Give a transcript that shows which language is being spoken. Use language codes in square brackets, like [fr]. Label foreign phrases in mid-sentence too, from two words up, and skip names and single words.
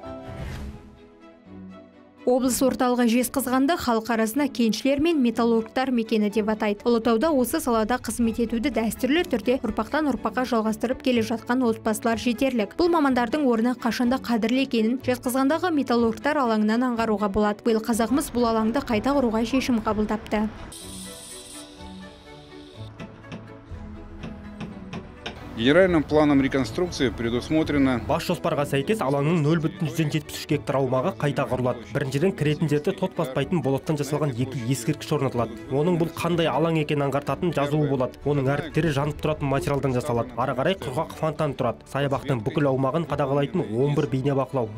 [kk] Облыс орталығы Жезқазғанды халық арасында кеншілер мен металлургтар мекені деп атайды. Ұлытауда осы салада қызмет етуді дәстүрлі түрде ұрпақтан ұрпаққа жалғастырып келе жатқан отбасылар жетерлік. Бұл мамандардың орны қашанда қадірлі екенін Жезқазғандағы металлургтар алаңынан аңғаруға болады. Биыл Қазақмыс бұл алаңды қайта құруға шешім қабылдапты. [ru] Генеральным планом реконструкции предусмотрено... [kk] Бас жоспарға сәйкес алаңның 0,173 гектар аумағы қайта құрылады. Біріншіден кіретін жерде тот баспайтын болаттан жасалған 2 ескерткіш орнатылады. Оның бұл қандай алаң екенін аңғартатын жазуы болады. Оның әріптері жанып тұратын материалдан жасалады. Ары қарай құрғақ фонтан тұрады. Саябақтың бүкіл аумағын қадағалайтын 11 бейне бақылау.